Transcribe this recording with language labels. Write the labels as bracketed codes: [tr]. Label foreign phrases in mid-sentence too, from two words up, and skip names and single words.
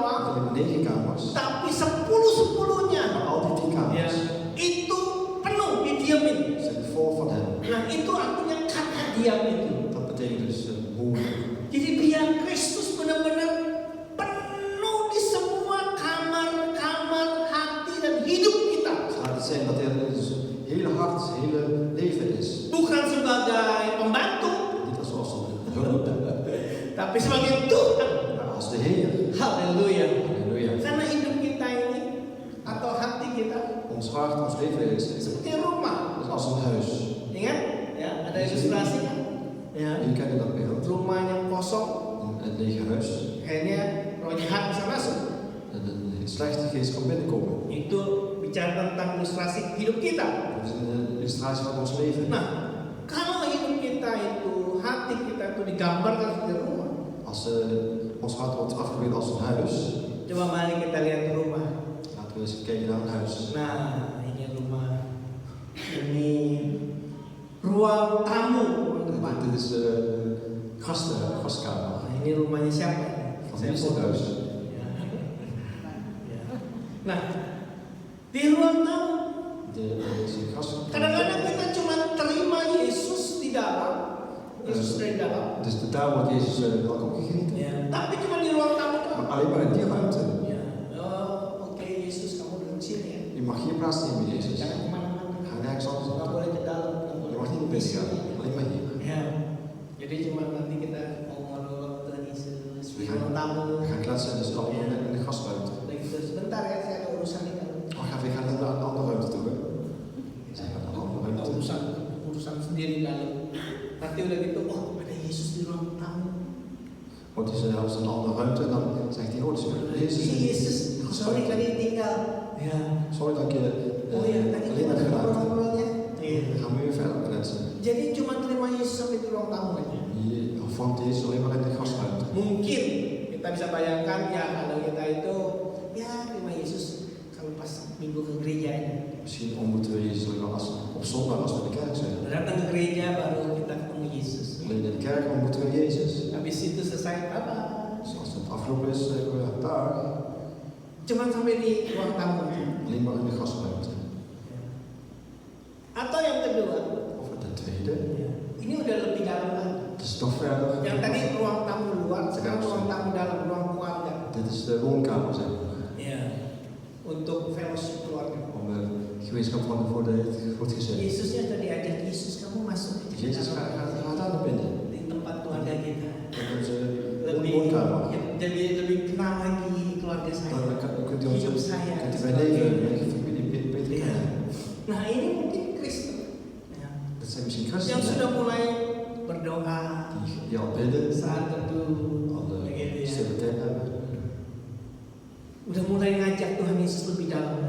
[nl] alleen maar 9 kamers, [id] tapi 10-10-nya [nl] maar al die 10 [id] ya, [nl] kamers [id] itu penuh didiamin. [nl] zijn vol van hem. [id] Nah itu artinya kata diam itu. [nl] Dat betekent dus woorden. [id] Jadi biar Kristus benar-benar penuh di semua kamar-kamar hati dan hidup kita. [nl] Laat het zijn dat hij dus hele hart, hele leven is. [id] Bukan sebagai pembantu, [nl] Niet als een hulp, [id] tapi sebagai Tuhan. [nl] maar als de Heer. [id] Haleluya. [nl] Halleluja. [id] Karena hidup kita ini atau hati kita [nl] Ons hart, ons leven is [id] seperti rumah. [nl] als een huis. [id] Ingat? Ya, ada ilustrasi kan? Ya, [nl] Jullie kennen dat beeld. [id] rumah yang kosong, [nl] Een lege huis. [id] kayaknya roh jahat bisa masuk. [nl] En een slechte geest kan binnenkomen. [id] Itu bicara tentang ilustrasi hidup kita. [nl] Dat is een illustratie van ons leven. [id] Nah, kalau hidup kita itu, hati kita itu digambarkan seperti rumah. [nl] Als ons hart wordt afgebeeld als een huis. [id] Coba mari kita lihat rumah. [nl] Laten we eens kijken naar een huis. [id] Nah, ini rumah. Ini ruang tamu ruang depan. [nl] Dit is gastkamer. [id] Nah, ini rumahnya siapa? [nl] Van wie is het huis? [id] Ya. Ya. Nah, di ruang tamu [nl] Dit is een gastkamer. [id] kadang-kadang kita cuma terima Yesus di dalam, Yesus dari dalam. [nl] Dus daar wordt Jezus welkom gegeten. [id] Ya. Tapi cuma di ruang tamu doang. [nl] Maar alleen maar in die ruimte. [id] Ya. Oh, oke Yesus kamu duduk sini ya. [nl] Je mag hier plaatsnemen, Jezus. [id] Jangan kemana-mana. [nl] Ga nergens anders [id] Nggak [nl] naartoe. [id] boleh ke dalam. Nggak [nl] Je [id] boleh [nl] mag niet naar binnen gaan. Alleen maar hier. [id] Ya. Jadi cuma nanti kita ngomong Tuhan Yesus [nl] We [id] di ruang tamu. [nl] gaan kletsen, dus allemaal in de gastruimte. [id] Dan gitu, sebentar ya saya ada urusan nih kan. [nl] Oh, we gaan naar een andere ruimte toe, hè? Zeg maar naar een andere [id] Ada [nl] ruimte. [id] urusan sendiri dalam. Nanti udah gitu, oh ada Yesus di ruang tamu. [nl] Want die zijn zelfs in een andere ruimte en dan zegt hij, oh, dus Jezus in [id] Yesus, [nl] de [id] sorry [nl] gastruimte. [id] tadi tinggal. Ya. [nl] Sorry dat ik je [id] Oh ya, tadi [nl] alleen heb gedaan. [id] ngobrol-ngobrolnya. [nl] Dan gaan we weer verder kletsen. [id] Jadi cuma terima Yesus sampai di ruang tamu aja. [nl] Je ontvangt Jezus alleen maar in de gastruimte. [id] Mungkin kita bisa bayangkan ya kalau kita itu ya terima Yesus kalau pas minggu ke gereja ini. [nl] Misschien ontmoeten we Jezus alleen maar op zondag als we in de kerk zijn. [id] Datang ke gereja baru kita ketemu Yesus. [nl] Alleen in de kerk ontmoeten we Jezus. [id] Habis itu selesai apa? [nl] Dus als het afgelopen is, zeggen we dag. [id] Cuma sampai di ruang tamu aja. [nl] Alleen maar in de gastruimte. [id] Atau yang kedua, [nl] Of ten tweede, [id] ini udah lebih dalam lagi. [nl] het is toch verder. [id] Yang tadi ruang tamu luar, sekarang ruang tamu dalam, ruang keluarga. [nl] Dit is de woonkamer, zeg maar. [id] Ya, untuk fellowship keluarga. [nl] Om gemeenschap voor het gezin. [id] Yesusnya tadi ajak Yesus kamu masuk aja. [nl] Jezus gaat daar naar binnen. [id] Di tempat keluarga kita. [nl] Dat is [id] Lebih, [nl] woonkamer. [id] ya, jadi lebih kenal lagi keluarga saya. [nl] Dan kunt u [id] Hidup [nl] ons [id] saya. [nl] kunt u mijn leven, mijn familie beter [id] Ya. [nl] kennen. [id] Nah ini mungkin Kristen ya, [nl] Dat zijn misschien [id] yang [nl] christenen [id] sudah mulai berdoa [nl] die al bidden, [id] saat teduh, [nl] al de [id] begitu ya. [nl] stille tijd hebben, [id] Udah mulai ngajak Tuhan Yesus lebih dalam lagi.